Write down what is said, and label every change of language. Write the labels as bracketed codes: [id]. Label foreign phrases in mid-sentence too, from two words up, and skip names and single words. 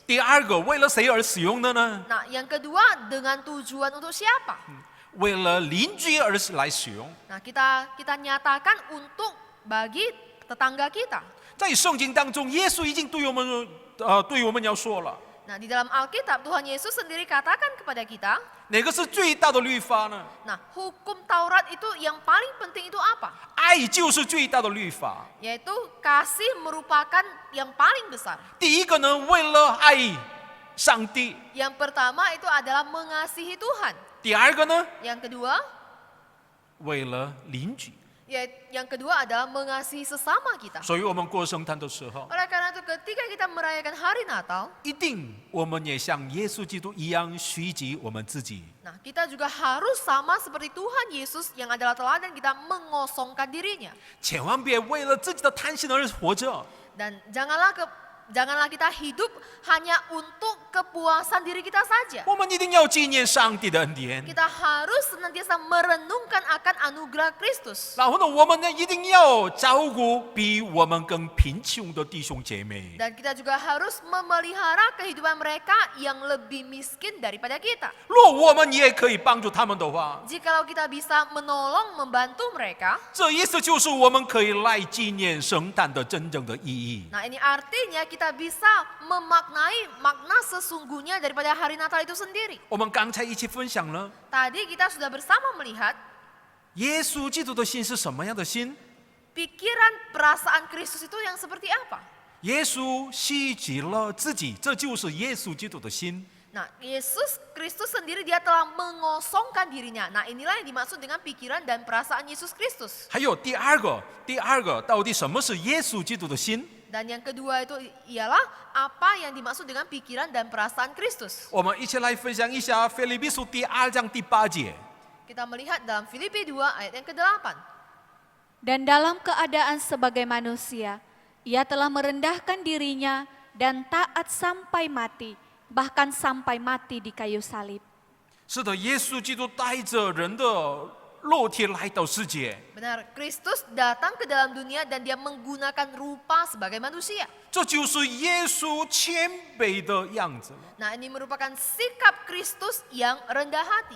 [zh] 第二个，为了谁而使用的呢？ [id] Nah, yang kedua dengan tujuan untuk siapa? [zh] 为了邻居而来使用。 [id] Nah, kita nyatakan untuk bagi tetangga kita. [zh] 在圣经当中，耶稣已经对我们要说了， [id] Nah, di dalam Alkitab Tuhan Yesus sendiri katakan kepada kita, [zh] 哪个是最大的律法呢？ [id] nah, hukum Taurat itu yang paling penting itu apa? [zh] 爱就是最大的律法。 [id] Yaitu kasih merupakan yang paling besar. [zh] 第一个呢，为了爱上帝； [id] Yang pertama itu adalah mengasihi Tuhan. [zh] 第二个呢， [id] Yang kedua, [zh] 为了邻居。 [id] yang kedua adalah mengasihi sesama kita. [zh] 所以我们过圣诞的时候， [id] Oleh karena itu ketika kita merayakan hari Natal, [zh] 一定我们也像耶稣基督一样虚己我们自己。 [id] nah kita juga harus sama seperti Tuhan Yesus yang adalah teladan kita mengosongkan dirinya. [zh] 千万别为了自己的贪心而活着。 [id] Dan janganlah Janganlah kita hidup hanya untuk kepuasan diri kita saja. [zh] 我们一定要纪念上帝的恩典。 [id] Kita harus senantiasa merenungkan akan anugerah Kristus. [zh] 然后呢，我们呢一定要照顾比我们更贫穷的弟兄姐妹。 [id] Dan kita juga harus memelihara kehidupan mereka yang lebih miskin daripada kita. [zh] 若我们也可以帮助他们的话， [id] Jikalau kita bisa menolong, membantu mereka, [zh] 这意思就是我们可以来纪念圣诞的真正的意义。 [id] nah ini artinya kita bisa memaknai makna sesungguhnya daripada hari Natal itu sendiri. [zh] 我们刚才一起分享了， [id] Tadi kita sudah bersama melihat [zh] 耶稣基督的心是什么样的心？ [id] pikiran perasaan Kristus itu yang seperti apa. [zh] 耶稣希极了自己，这就是耶稣基督的心。 [id] Nah, Yesus Kristus sendiri dia telah mengosongkan dirinya. Nah, inilah yang dimaksud dengan pikiran dan perasaan Yesus Kristus. [zh] 还有第二个，到底什么是耶稣基督的心？ [id] Dan yang kedua itu ialah apa yang dimaksud dengan pikiran dan perasaan Kristus. [zh] 我们一起来分享一下腓立比书第2章第8节。 [id] Kita melihat dalam Filipi 2 ayat yang ke-8. Dan dalam keadaan sebagai manusia, ia telah merendahkan dirinya dan taat sampai mati, bahkan sampai mati di kayu salib. [zh] 是的，耶稣基督带着人的肉体来到世界， [id] Benar, Kristus datang ke dalam dunia dan dia menggunakan rupa sebagai manusia. [zh] 这就是耶稣谦卑的样子了。 [id] Nah, ini merupakan sikap Kristus yang rendah hati.